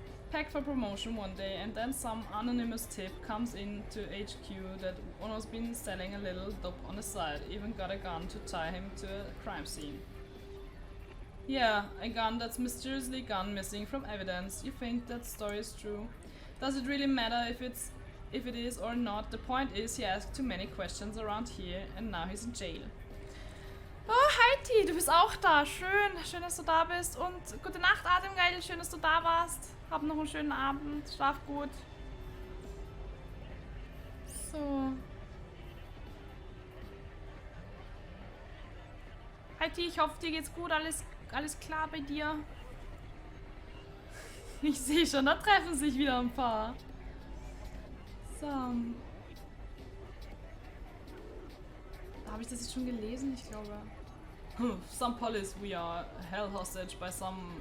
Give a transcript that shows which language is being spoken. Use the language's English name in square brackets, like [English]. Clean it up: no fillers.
[English] packed for promotion one day, and then some anonymous tip comes in to HQ that one has been selling a little dope on the side, even got a gun to tie him to a crime scene. Yeah, a gun that's mysteriously gone missing from evidence. You think that story is true? Does it really matter if it is or not? The point is he asked too many questions around here and now he's in jail. [German] Oh, Heidi, du bist auch da. Schön, schön, dass du da bist. Und gute Nacht, Atemgeil. Schön, dass du da warst. Hab noch einen schönen Abend. Schlaf gut. So. Heidi, ich hoffe, dir geht's gut. Alles klar bei dir? Ich sehe schon, da treffen sich wieder ein paar. So. Habe ich das jetzt schon gelesen? Ich glaube. [English] Some police, we are held hostage by some...